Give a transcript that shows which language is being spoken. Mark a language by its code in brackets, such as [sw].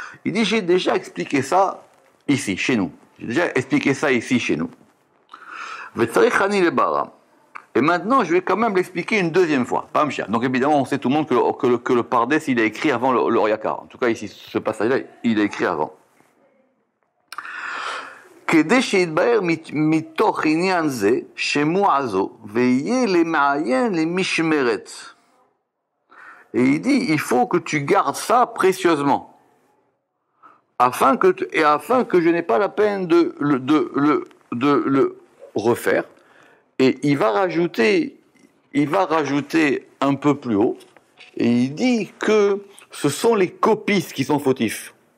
[fr] Il dit, j'ai déjà expliqué ça ici, chez nous. J'ai déjà expliqué ça ici, chez nous. [he] Vetzarich Hani le Bara. [fr] Et maintenant, je vais quand même l'expliquer une deuxième fois. Pas Mshia. Donc évidemment, on sait tout le monde que le Pardes, il a écrit avant le Oriakar. En tout cas, ici, ce passage-là, il a écrit avant. [he] כדי שיתבהר מתוך עניין זה, שמועזו, ויהיה למעיין למשמרת. [fr] Et il dit, il faut que tu gardes ça précieusement, afin que je n'ai pas la peine de le refaire. Et il va rajouter un peu plus haut, et il dit que ce sont les copistes qui sont fautifs.